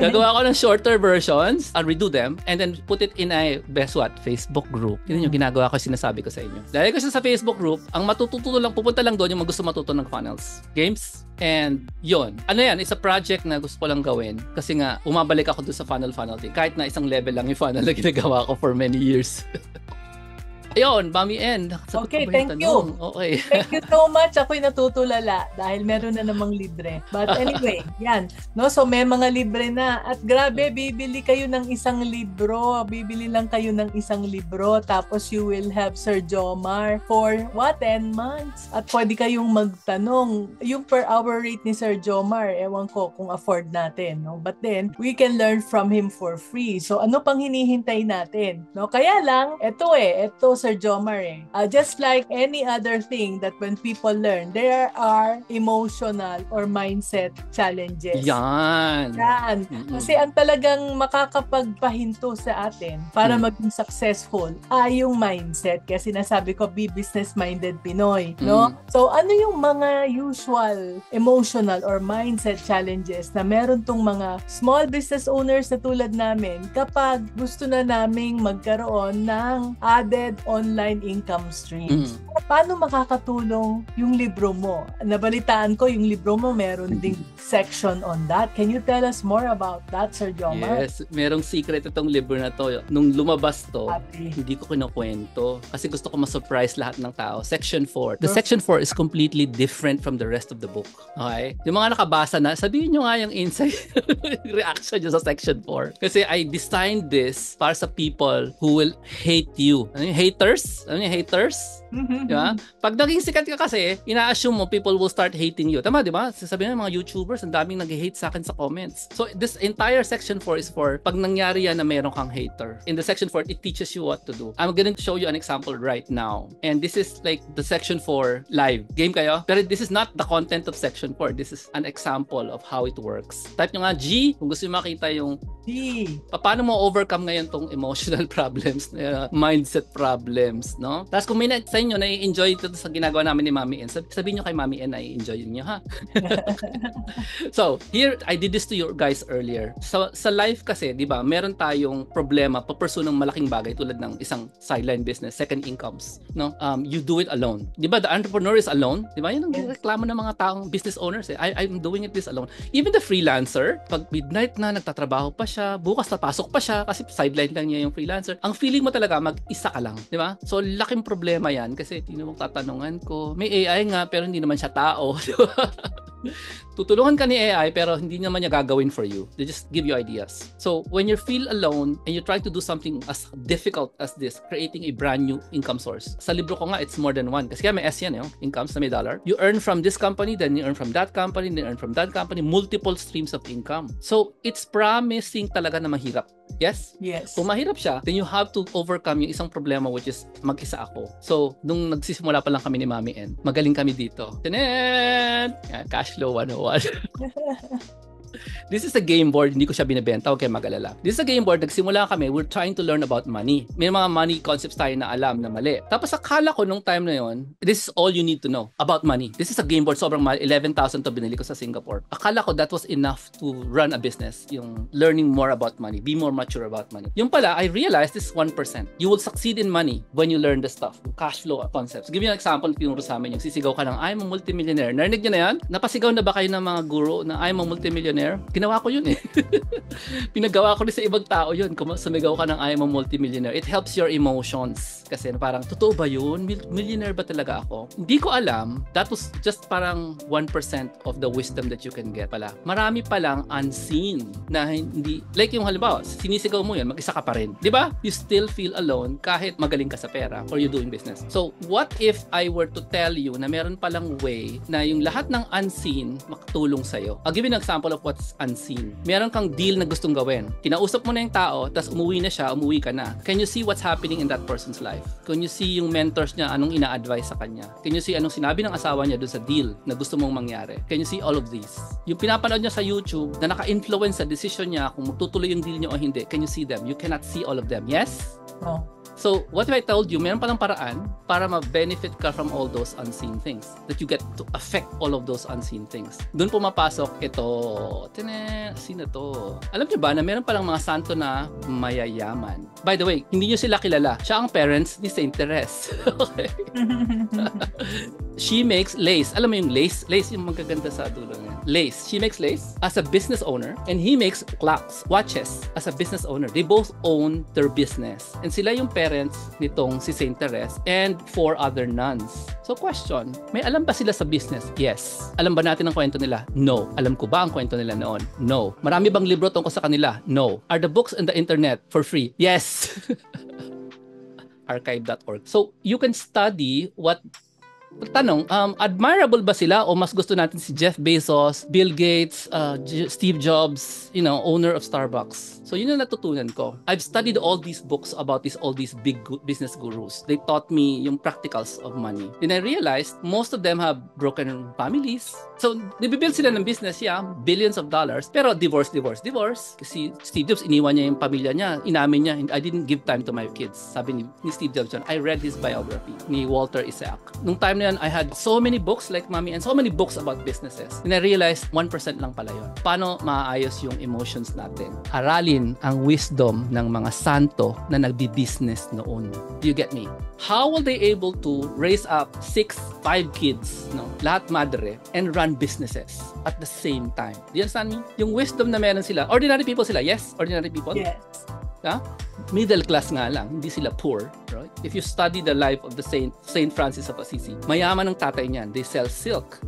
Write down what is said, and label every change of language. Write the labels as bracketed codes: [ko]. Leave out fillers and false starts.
[tl] Gagawa ko ng [en] shorter versions. I'll redo them and then put it in a Facebook group. [tl] Yun yung ginagawa ko, sinasabi ko sa inyo. Dahil ko siya sa Facebook group, ang matututo lang, pupunta lang doon yung gusto matuto ng funnels. Games? And yun. It's a project na gusto ko lang gawin kasi nga, umabalik ako doon sa funnel thing. Kahit na isang level lang yung funnel na ginagawa ko for many years. Ayun, Mami En. [en] Okay, thank you. Okay. Thank you so much. [tl] Ako'y natutulala dahil meron na namang libre. But anyway, yan. No, so may mga libre na. At grabe, bibili kayo ng isang libro. Bibili lang kayo ng isang libro. [en] Tapos you will have Sir Jomar for 10 months. [tl] At pwede kayong magtanong. Yung per hour rate ni Sir Jomar, ewan ko kung afford natin. No? [en] But then, we can learn from him for free. [tl] So ano pang hinihintay natin? No? Kaya lang, ito [en] Sir Jomar just like any other thing that when people learn, there are emotional or mindset challenges. [tl] Yan. Kasi ang talagang makakapagpahinto sa atin para maging successful ay yung mindset. Kasi sinasabi ko, [en] be business-minded Pinoy. [tl] No? So, ano yung mga [en] usual emotional or mindset challenges [tl] na meron tong mga small business owners na tulad namin kapag gusto na naming magkaroon ng [en] added online income streams. [tl] Paano makakatulong yung libro mo? Nabalitaan ko yung libro mo meron ding section on that. [en] Can you tell us more about that, Sir Jomar? [tl] Yes, merong secret itong libro na to. Nung lumabas to, [en] Happy. [tl] hindi ko kinukwento kasi gusto ko ma-surprise lahat ng tao. [en] Section 4. The section 4 is completely different from the rest of the book. [tl] Okay? Yung mga nakabasa na, sabihin nyo nga yung insight reaction nyo sa section 4. [en] Kasi I designed this para sa people who will hate you. [tl] Ano yung haters? Ano yung haters? Diba? Pag naging sikat ka kasi, ina-assume mo [en] people will start hating you. [tl] Tama, di ba? Sasabihin ng mga YouTubers, ang daming nag-hate sa akin sa comments. [en] So, this entire section 4 is for [tl] pag nangyari yan na meron kang hater. [en] In the section 4, it teaches you what to do. I'm gonna show you an example right now. And this is like the section 4 live. [tl] Game kayo? Pero [en] this is not the content of section 4. This is an example of how it works. [tl] Type nyo nga G kung gusto nyo makita yung paano mo overcome ngayon tong emotional problems, mindset problems, no? Tapos kung may sa inyo na-enjoy ito sa ginagawa namin ni Mami N, sabihin nyo kay Mami N na i-enjoy nyo, ha? [en] So, here, I did this to you guys earlier. [tl] Sa life kasi, di ba, meron tayong problema pa-pursue ng malaking bagay tulad ng isang sideline business, second incomes, no? [en] You do it alone. Di ba, the entrepreneur is alone? [tl] Di ba, yun ang reklamo ng mga taong business owners, eh. [en] I'm doing it this alone. [tl] Even the freelancer, pag midnight na, nagtatrabaho pa siya, bukas napasok pa siya kasi sideline lang niya yung freelancer. Ang feeling mo talaga mag-isa ka lang, di ba? So laking problema yan kasi tinawag tatanungan ko, may AI nga pero hindi naman siya tao, di ba? Tutulungan ka ni AI pero hindi naman niya gagawin for you. [en] They just give you ideas. So when you feel alone and you're trying to do something as difficult as this, creating a brand new income source. [tl] Sa libro ko nga, it's more than one. Kasi kaya may S yan, incomes na may dollar. [en] You earn from this company, then you earn from that company, then you earn from that company, multiple streams of income. So it's promising talaga na mahirap. Yes? Yes. [tl] Kung mahirap siya, then you have to overcome yung isang problema which is mag-isa ako. So, nung nagsisimula pa lang kami ni Mami N, magaling kami dito. [en] Tanan! Cash flow 101. [tl] This is a game board, hindi ko siya binibenta, huwag kayo mag-alala. [en] This is a game board, nagsimula kami, we're trying to learn about money. [tl] May mga money concepts tayo na alam na mali. Tapos akala ko nung time na yon, [en] this is all you need to know about money. This is a game board, [tl] sobrang mahal, 11,000 to binili ko sa Singapore. [en] Akala ko that was enough to run a business, yung learning more about money, be more mature about money. [tl] Yung pala, [en] I realized this is 1%. You will succeed in money when you learn the stuff, cash flow concepts. [tl] Give you an example, tinuro sa amin, yung sisigaw ka ng I'm a multimillionaire. Narinig nyo na yan? Napasigaw na ba kayo ng mga guro na I'm a multimillionaire? Ginawa ko yun eh. Pinagawa ko rin sa ibang tao yun. Kung sumigaw ka ng [en] I am a multimillionaire, it helps your emotions. [tl] Kasi parang, totoo ba yun? Millionaire ba talaga ako? Hindi ko alam. [en] That was just parang 1% of the wisdom that you can get pala. [tl] Marami palang unseen na hindi, like yung halimbawa, sinisigaw mo yun, mag-isa ka pa rin. Di ba? [en] You still feel alone [tl] kahit magaling ka sa pera [en] or you doing business. [tl] So, what if I were to tell you na meron palang way na yung lahat ng unseen makatulong sa'yo? [en] I'll give you an example of what's unseen. [tl] Meron kang deal na gustong gawin. Kinausap mo na yung tao, tapos umuwi na siya, umuwi ka na. [en] Can you see what's happening in that person's life? [tl] Can you see yung mentors niya, anong ina-advise sa kanya? Can you see anong sinabi ng asawa niya doon sa deal na gusto mong mangyari? [en] Can you see all of these? [tl] Yung pinapanood niya sa YouTube na naka-influence sa decision niya kung magtutuloy yung deal niya o hindi, [en] can you see them? You cannot see all of them. Yes? Oh. So, what if I told you, meron palang paraan para ma-benefit ka from all those unseen things, that you get to affect all of those unseen things. [tl] Doon pumapasok ito, sino to? Alam niyo ba na meron palang mga santo na mayayaman? By the way, hindi niyo sila kilala. Siya ang parents ni [en] Saint Therese. Okay. She makes lace. [tl] Alam mo yung lace? Lace yung magaganda sa dulo niya. [en] Lace. She makes lace as a business owner and he makes clocks, watches as a business owner. They both own their business. And sila yung parents nitong si Saint Therese and 4 other nuns. [tl] So question, may alam ba sila sa business? Yes. Alam ba natin ang kwento nila? No. Alam ko ba ang kwento nila noon? No. Marami bang libro tungkol sa kanila? No. [en] Are the books on the internet for free? Yes. Archive.org. [tl] So you can study what tanong, admirable ba sila o mas gusto natin si Jeff Bezos, Bill Gates, Steve Jobs, owner of Starbucks? So yun ang natutunan ko. [en] I've studied all these books about all these big business gurus. They taught me yung practicals of money. Then I realized most of them have broken families. [tl] So nabibuild sila ng business, billions of dollars, pero divorce. Kasi Steve Jobs, iniwan niya yung pamilya niya, [en] inamin niya, I didn't give time to my kids. Sabi ni Steve Jobs, I read his biography ni Walter Isaac. Nung time na mo yan, I had so many books like Mommy and so many books about businesses. [tl] And I realized 1% lang pala yun. Paano maayos yung emotions natin? Aralin ang wisdom ng mga santo na nagbi-business noon. [en] Do you get me? How will they able to raise up 5 kids, no? [tl] Lahat madre, and run businesses at the same time? [en] Do you understand me? Yung wisdom na meron sila, ordinary people sila. Yes, ordinary people. Yes. Middle class nga lang, hindi sila poor, right? If you study the life of the Saint Francis of Assisi, [tl] mayaman ang tatay niyan, [en] they sell silk.